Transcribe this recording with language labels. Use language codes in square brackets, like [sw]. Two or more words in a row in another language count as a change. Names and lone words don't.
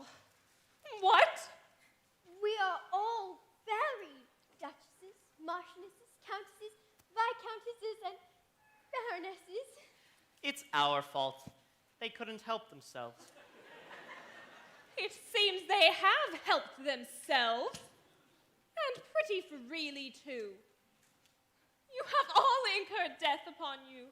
[en] What? We are all very duchesses, marchionesses, countesses, viscountesses, and baronesses. It's our fault. They couldn't help themselves. It seems they have helped themselves. And pretty freely, too. You have all incurred death upon you.